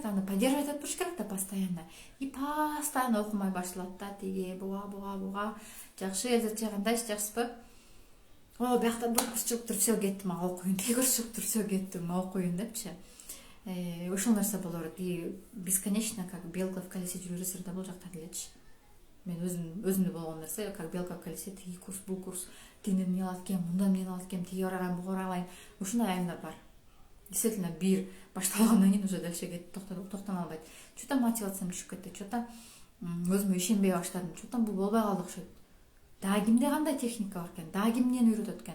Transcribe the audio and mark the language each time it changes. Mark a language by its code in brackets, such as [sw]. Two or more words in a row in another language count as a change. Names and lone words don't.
[ky] Аны поддерживать этип туруш керек да постоянно. [ru] И постоянно [ky] окумай башталат да, тиги буга. Жакшы, элзатчы кандайчы, жакшысызбы? Биякта бир курс чыгып туруп, все, кеттим, окуйм. Тиги курс чыгып туруп, все, кеттим, окуйм депчи. Ошол нерсе боло берет. [ru] И бесконечно, как белка в колесе [ky] жүрө бересиңер да, бул жакта делечи. Мен өзүмдө болгон нерсе, [ru] как белка в колесе, [ky] тиги курс, бул курс, тигинен эмне алат экен, мындан эмне алат экен, тиги караган, буга караган. Ушундай айымдар бар. Действительно, бир башталгандан кийин [ru] уже дальше [ky] кетип токтоно албайт. Чота мотивациям түшүп кетти, чота өзүмө ишенбей баштадым, чота бул болбой калды окшойт. Дагы кимде кандай техника бар экен, дагы ким эмнени үйрөтөт экен.